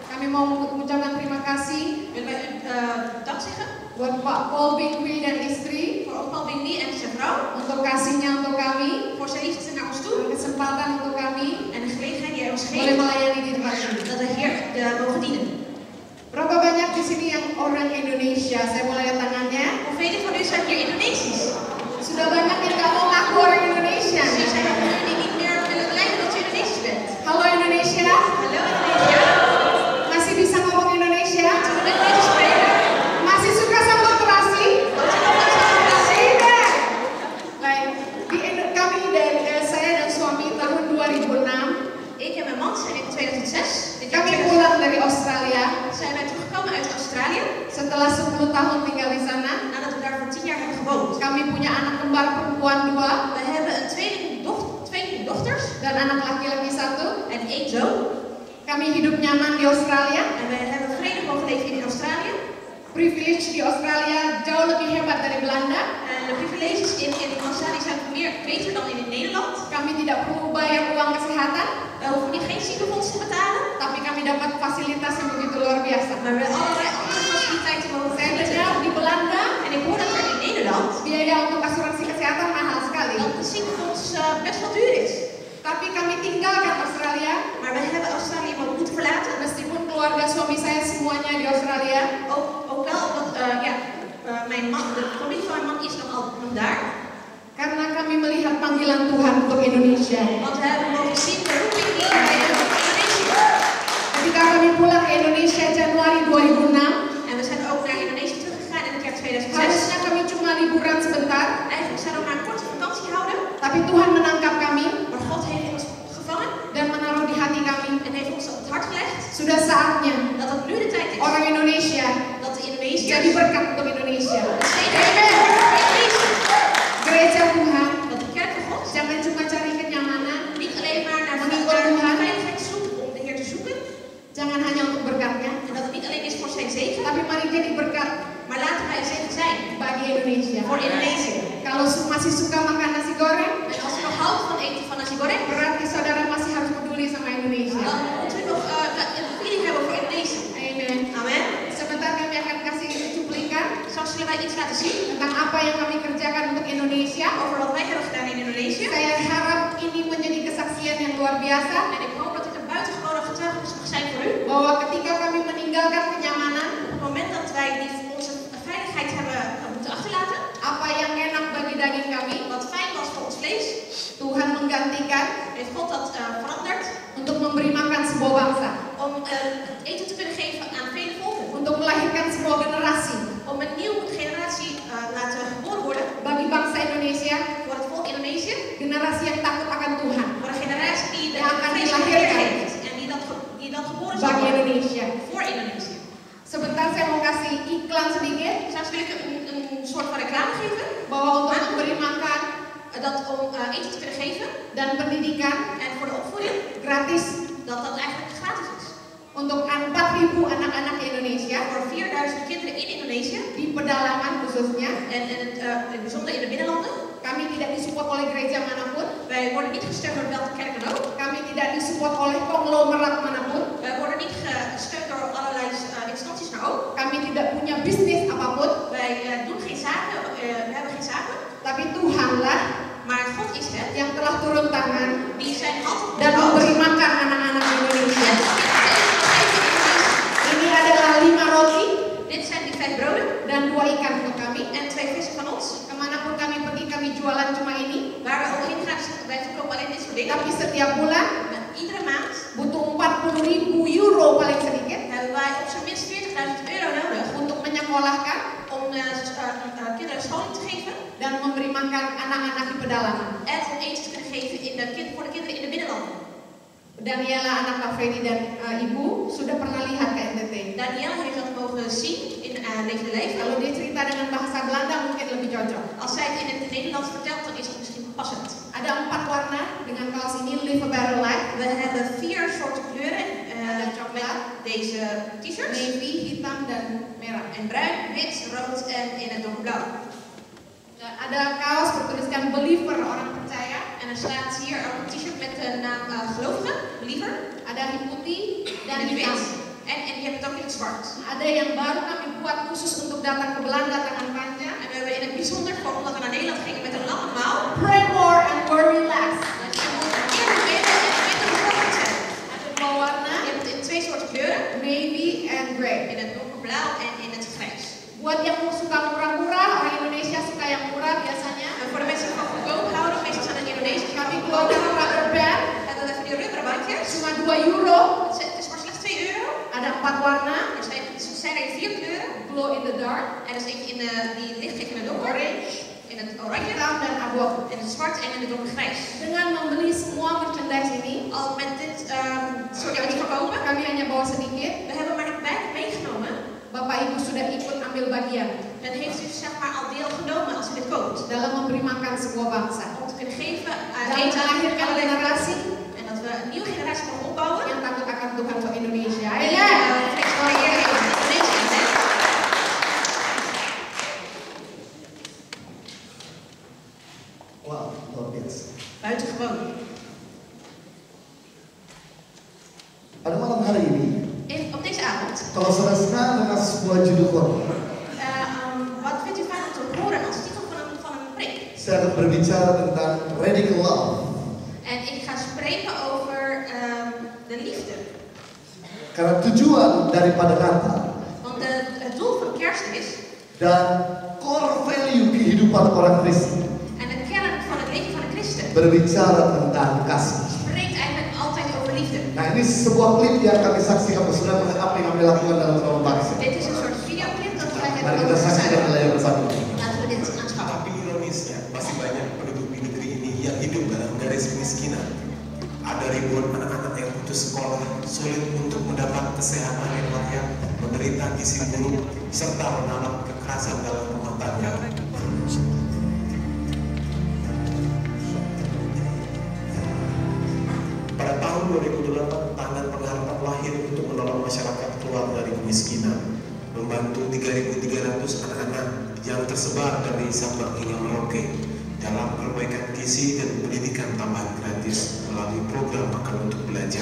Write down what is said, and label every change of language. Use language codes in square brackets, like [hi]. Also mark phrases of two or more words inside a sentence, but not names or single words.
[id] mau mengucapkan terima kasih [nl] Willen wij u dank zeggen [id] buat Pak Paul Bingwi dan istri [nl] voor Paul Bingwi en zijn vrouw, [id] untuk kasihnya untuk kami, [nl] voor zijn liefde naar ons toe [id] dan kesempatan untuk kami [nl] en de gelegenheid die hij ons [id] boleh [nl] geeft [id] melayani di tempat ini. [nl] dat we hier mogen dienen. [id] Berapa banyak di sini yang orang Indonesia? Saya mau lihat tangannya. [nl] Hoeveel van u zijn hier Indonesisch? [id] Sudah banyak yang nggak mau ngaku orang Indonesia. [nl] Er zijn er van u die niet meer willen blijven dat u Indonesisch bent. [id] Halo Indonesia, [nl] Hallo Indonesia, [id] masih bisa ngomong Indonesia? [nl] we kunnen Nederlands spreken. [id] Masih suka sambal terasi? [nl] Houdt u nog van celebratie? [id] Tidak. Baik, kami dan saya dan suami tahun 2006 [nl] Ik en mijn man zijn in 2006, dit jaar [id] kami 2006, pulang dari Australia [nl] zijn wij teruggekomen uit Australië [id] setelah 10 tahun tinggal di sana. [nl] nadat we daar voor 10 jaar hebben gewoond. [id] Kami punya anak kembar perempuan 2 [nl] We hebben een twee dochters [id] dan anak laki-laki 1. [nl] en 1 zoon. [id] Kami hidup nyaman di Australia. [nl] En we hebben vredig mogen leven in Australië. [id] Privilege di Australia jauh lebih hebat dari Belanda. [nl] En de privileges in Australië zijn beter dan in Nederland. [id] Kami tidak perlu bayar uang kesehatan, [nl] We hoeven niet geen ziekenfonds te betalen, [id] tapi kami dapat fasilitas yang begitu luar biasa. [nl] maar we hebben allerlei andere faciliteiten mogen [id] Saya [nl] genieten. [id] dengar di Belanda [nl] En ik hoor dat er in Nederland [id] biaya untuk asuransi kesehatan mahal sekali. [nl] dat de ziekenfonds best wel duur is. [id] Tapi kami tinggalkan Australia, [nl] Maar we hebben Australië moeten verlaten. [id] meskipun keluarga suami saya semuanya di Australia. [nl] Ook wel omdat mijn man, de familie van mijn man is nog daar. [id] Karena kami melihat panggilan Tuhan untuk Indonesia. [nl] Want we hebben mogen zien de roeping die hij heeft voor Indonesië. [id] Ketika kami pulang ke Indonesia Januari 2006, [nl] En we zijn ook naar Indonesië teruggegaan in het jaar 2006. [id] harusnya kami cuma liburan sebentar, [nl] Eigenlijk zouden we maar een korte vakantie houden. [id] tapi Tuhan menangkap kami [nl] Maar God heeft ons gevangen [id] dan menaruh di hati kami. [nl] en heeft ons op het hart gelegd [id] Sudah saatnya [nl] dat het nu de tijd is [id] orang Indonesia [nl] dat de Indonesiërs [id] jadi berkat untuk Indonesia. [nl] de zegen hebben voor Indonesië. [id] Gereja Tuhan [nl] Dat de kerk van God [id] jangan cuma cari kenyamanan, [nl] niet alleen maar naar veiligheid zoekt om de Heer te zoeken. [id] jangan hanya untuk berkatnya, [nl] En dat het niet alleen is voor zijn zegen, [id] tapi mari jadi berkat [nl] maar laten wij een zegen zijn [id] bagi Indonesia. [nl] voor Indonesië. [id] Kalau masih suka makan nasi goreng, [nl] En als u nog houdt van eten van [id] nasi goreng, berarti saudara masih harus peduli sama Indonesia. [nl] dan moet u nog een feeling hebben voor Indonesië. [id] Amen. [nl] Amen. [id] Sebentar kami akan kasih cuplikan [nl] Straks zullen wij iets laten zien [id] tentang apa yang kami kerjakan untuk Indonesia. [nl] over wat wij hebben gedaan in Indonesië. [id] Saya harap ini menjadi kesaksian yang luar biasa [nl] En ik hoop dat dit een buitengewone getuigenis mag zijn voor u. [id] bahwa ketika kami meninggalkan kenyamanan, [nl] Op het moment dat wij onze veiligheid hebben moeten achterlaten, [id] apa yang enak bagi daging kami, [nl] wat fijn was voor ons vlees, [id] Tuhan menggantikan [nl] heeft God dat veranderd [id] untuk memberi makan sebuah bangsa, [nl] om het eten te kunnen geven aan vele volken. [id] untuk melahirkan sebuah generasi [nl] Om een nieuwe generatie laten geboren worden [id] bagi bangsa Indonesia, [nl] voor het volk Indonesië. [id] generasi yang takut akan Tuhan [nl] Voor een generatie die de [id] yang akan [nl] vrees van de Heer [id] dilahirkan [nl] heeft. En die dan geboren zal [id] bagi [nl] worden [id] Indonesia. [nl] voor Indonesië. [id] Sebentar saya mau kasih iklan sedikit [nl] Straks wil ik een soort van reclame geven. [id] bahwa untuk memberi makan [nl] Dat om eten te kunnen geven [id] dan pendidikan [nl] en voor de opvoeding, [id] gratis [nl] dat eigenlijk gratis is. [id] untuk 4.000 anak-anak di Indonesia [nl] Voor 4000 kinderen in Indonesië [id] di pedalaman khususnya. [nl] en in het bijzonder in de binnenlanden. [id] Kami tidak disupport oleh gereja manapun, [nl] Wij worden niet gesteund door welke kerk dan ook. [id] kami tidak disupport oleh konglomerat manapun, [nl] Wij worden niet gesteund door allerlei instanties, maar ook. [id] kami tidak punya bisnis apapun, [nl] Wij doen geen zaken, we hebben geen zaken. [id] tapi Tuhanlah [nl] Maar God is het [id] yang telah turun tangan [nl] die zijn hand [id] dan memberi makan anak-anak Indonesia. Ini adalah 5 roti [nl] Dit zijn die 5 broden [id] dan 2 ikan untuk kami. [nl] en 2 vissen van ons. [id] Kemanapun kami pergi, kami jualan cuma ini. [nl] Waar we ook heen gaan, wij verkopen alleen dit soort dingen. [id] Tapi setiap bulan [nl] Maar iedere maand [id] butuh 40.000 euro paling sedikit [nl] hebben wij op zijn minst 40.000 euro nodig [id] untuk menyekolahkan [nl] om kinderen scholing te geven [id] dan memberi makan anak-anak di pedalaman. [nl] en om eten te kunnen geven voor de kinderen in de binnenlanden. [id] Daniela, anak Kak Freddy dan ibu sudah pernah lihat ke NTT. [nl] Daniel heeft dat mogen zien in Levende Leven. [id] Kalau dia cerita dengan bahasa Belanda mungkin lebih cocok. [nl] Als zij het in het Nederlands vertelt, dan is het misschien passend. [id] Ada 4 warna dengan kaos ini, [en] Live a Better Life. [nl] We hebben 4 soorten kleuren [id] Ada coklat, [nl] met deze t-shirts. [id] navy, hitam dan merah. [nl] En bruin, wit, rood en in het donkerblauw. [id] Ada kaos bertuliskan Believer, orang percaya. [nl] En er staat hier ook een t-shirt met de naam gelovige, believer. [id] Ada hitam putih [nl] En [id] dan [nl] die [id] hitam. [nl] wit. En die zwart. [id] Ada yang baru kami buat khusus untuk datang ke Belanda tangan panjang. [nl] En we hebben in het bijzonder voor omdat we naar Nederland gingen met een lange mouw. [en] Pray more and worry less. [nl] Dus je moet eerder bidden en minder bekommerd zijn. [id] Ada dua warna, [nl] Je hebt in twee soorten kleuren. [en] navy and gray. [nl] In het donkerblauw en in het grijs. [id] Buat yang suka murah-murah, orang Indonesia suka yang murah biasanya. [nl] En voor de mensen die van goedkoop houden, meestal zijn het Indonesiërs. [id] Kami keluarkan [en] rubber band, [nl] En dan even die rubberbandjes. [id] cuma 2 euro. [nl] Het is maar slechts 2 euro. [id] Ada 4 warna, [nl] Er zijn er 4 kleuren. [en] glow in the dark, [nl] En dan zit je in die licht geeft in het donker. [id] orange, [nl] In het oranje. [id] hitam dan abu-abu. [nl] In het zwart en in het donkergrijs. [id] Dengan membeli semua merchandise ini, [nl] Al met dit soort dingen verkopen. [id] kami hanya bawa sedikit. [nl] We hebben maar weinig meegenomen. [id] Bapak Ibu sudah ikut ambil bagian [nl] Dan heeft u zeg maar al deelgenomen als u dit koopt. [id] dalam memberi makan sebuah bangsa. [nl] Om te kunnen geven aan [id] Dan [nl] eten aan [id] melahirkan [nl] allerlei [id] generasi [nl] en dat we een nieuwe generatie mogen opbouwen. [id] yang takut akan Tuhan untuk Indonesia. [nl] En [id] Ya. [nl] vrees voor de Heer in Indonesië. [id] Wow, luar biasa. [nl] Buitengewoon. [id] Pada malam hari ini, [nl] Op deze avond. [id] kalau saudara senang dengan sebuah judul khotbah, [nl] Wat vindt u fijn om te horen als titel van een preek? [id] saya akan berbicara tentang [en] radical love. [nl] En ik ga spreken over de liefde. [id] Karena tujuan daripada Natal [nl] Want het doel van kerst is, [id] dan [en] core value [id] kehidupan orang Kristen [nl] en de kern van het leven van een christen, [id] berbicara tentang kasih. [nl] spreekt eigenlijk altijd over liefde. [id] Nah, ini sebuah klip yang kami saksikan bersama dengan apa yang kami lakukan dalam Rumah Bangsa. [nl] Dit is een soort videoclip dat wij [id] Mari [nl] hebben [id] kita saksikan [nl] opgezet. [id] di layar bersama. [nl] Laten we dit aanschouwen. [id] Tapi ironisnya, masih banyak penduduk di negeri ini yang hidup dalam garis kemiskinan. Ada ribuan anak-anak yang putus sekolah, sulit untuk mendapat kesehatan yang layak, menderita gizi buruk, serta mengalami kekerasan dalam rumah tangga. Pada tahun 2008, Tangan Pengharapan lahir untuk menolong masyarakat keluar dari kemiskinan, membantu 3.300 anak-anak yang tersebar dari Sabang hingga Merauke dalam perbaikan gizi dan pendidikan tambahan gratis melalui program Makan untuk Belajar.